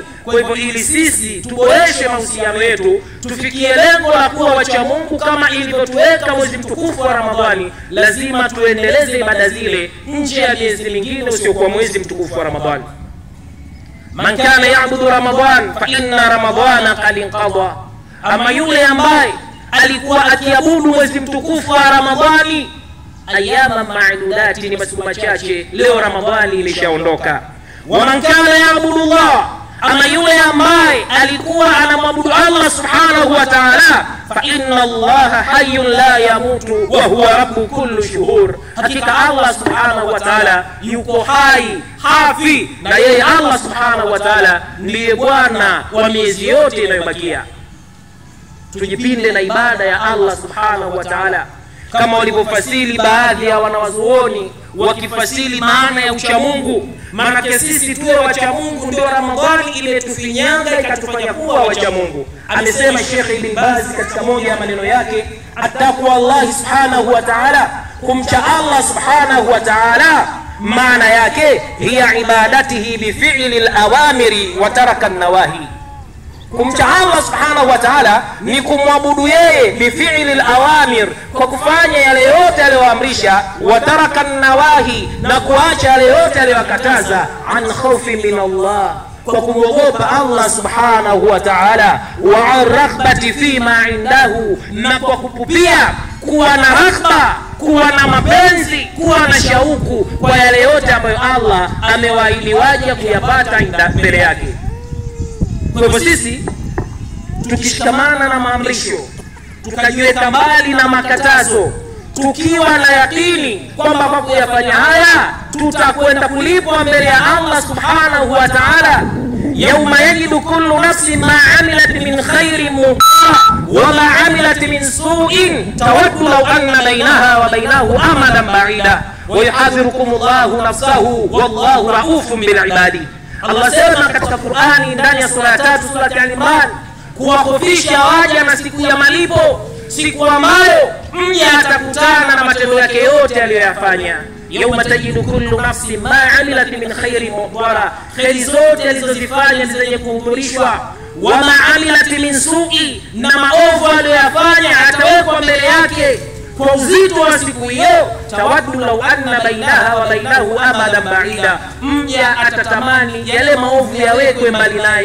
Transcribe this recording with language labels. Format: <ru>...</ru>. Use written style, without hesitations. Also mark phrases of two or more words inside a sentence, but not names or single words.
<sw>Kwa hivyo ili sisi tuboreshe mahusiano yetu, tufikie lengo la kuwa wacha Mungu kama ilivyotuweka mwezi mtukufu wa Ramadhani, lazima tuendeleze ibada zile nje ya miezi mingine usiokuwa mwezi mtukufu wa Ramadhani.</sw> <ar>من كان يعبد رمضان فإن رمضان قد انقضى,</ar> <sw>ama yule ambaye alikuwa akiabudu mwezi mtukufu wa Ramadhani,</sw> <ar>أياما معدودات,</ar> <sw>ni masiku machache, leo Ramadhani imeshaondoka.</sw> <ar>ومن كان يعبد الله,</ar> <sw>ama yule ambaye alikuwa anamwabudu Allah</sw> <ar>سبحانه وتعالى فإن الله حي لا يموت وهو رب كل شهور,</ar> <sw>hakika Allah</sw> <ar>سبحانه وتعالى</ar> <sw>yuko hai, hafi, na yeye Allah</sw> <ar>سبحانه وتعالى</ar> <sw>ndiye bwana wa miezi yote inayobakia. Tujipinde na ibada ya Allah</sw> <ar>سبحانه وتعالى</ar> <sw>kama walivyofasili baadhi ya wanawazuoni wakifasili maana ya ucha Mungu. Maana sisi tuwe wacha Mungu ndio Ramadhani imetufinyanga ikatufanya kuwa wacha Mungu. Amesema Sheikh Ibn Baz katika moja ya maneno yake,</sw> <ar>التقوى الله سبحانه وتعالى,</ar> <sw>kumcha Allah</sw> <ar>سبحانه وتعالى</ar> <sw>maana yake</sw> <ar>هي عبادته بفعل الأوامر وترك النواهي.</ar> <sw>Kumcha Allah</sw> <ar>سبحانه وتعالى</ar> <sw>ni kumwabudu yeye</sw> <ar>بفعل الأوامر,</ar> <sw>kwa kufanya yale yote aliyoamrisha,</sw> <ar>وترك النواهي,</ar> <sw>na kuacha yale yote aliyokataza,</sw> <ar>عن خوف من الله,</ar> <sw>kwa kumwogopa Allah</sw> <ar>سبحانه وتعالى وعن رغبة فيما عنده,</ar> <sw>na kwa kupupia kuwa na raghba, kuwa na mapenzi, kuwa na shauku kwa yale yote ambayo Allah amewaahidi waje kuyapata mbele yake. Kwa hivyo sisi tukishikamana na maamrisho, tukajiweka mbali na makatazo, tukiwa na yakini kwamba kwa kuyafanya haya tutakwenda kulipwa mbele ya Allah</sw> <ar>سبحانه وتعالى. يوم تجد كل نفس ما عملت من خير محضرا وما عملت من سوء تود لو أن بينها وبينه أمدا بعيدا ويحذركم الله نفسه والله رءوف بالعباد.</ar> <sw>Allah sema katika Qur'ani ndani ya sura ya 3 sura ya Al-Imran, kuwakofisha waja na siku ya malipo, siku ambayo mja atakutana na matendo yake yote aliyoyafanya.</sw> <ar>يوم تجد كل نفس ما عملت من خير محضرا,</ar> <sw>khairi zote alizozifanya zenye kuhudhurishwa.</sw> <ar>وما عملت من سوء,</ar> <sw>na maovu aliyoyafanya atawekwa mbele yake kwa uzito wa siku hiyo.</sw> <ar>تود لو أن بينها وبينه أمدا بعيدا,</ar> <sw>mja atatamani yale maovu yawekwe mbali naye.</sw>